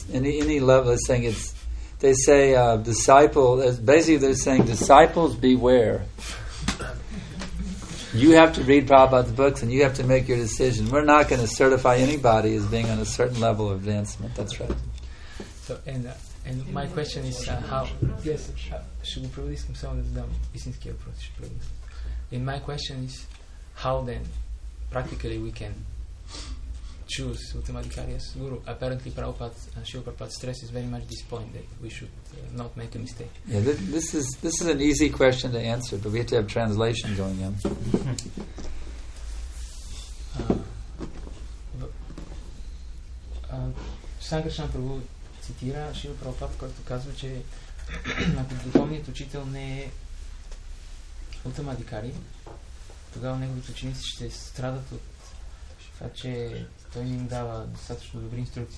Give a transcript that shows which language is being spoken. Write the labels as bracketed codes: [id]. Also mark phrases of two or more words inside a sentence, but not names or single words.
[en] Any level is saying it's. They say disciple. Basically, they're saying disciples beware. You have to read Prabhupada's books and you have to make your decision. We're not going to certify anybody as being on a certain level of advancement. That's right. So, and my question is how... Yes, [bg] ще го преведи, искам само да задам истинския въпрос. [en] And my question is how then practically we can choose Uttamadhikari as Guru. Apparently Srila Prabhupada stresses very much this point that we should not make a mistake. Yeah, this is an easy question to answer, but we have to have translation going on. [bg] Санкаршан Прабhu цитира Шрила Прабхупад, който казва, че ако духовният учител не е Uttamadhikari, тогава неговите ученици ще страдат от това, че той не им дава достатъчно добри инструкции.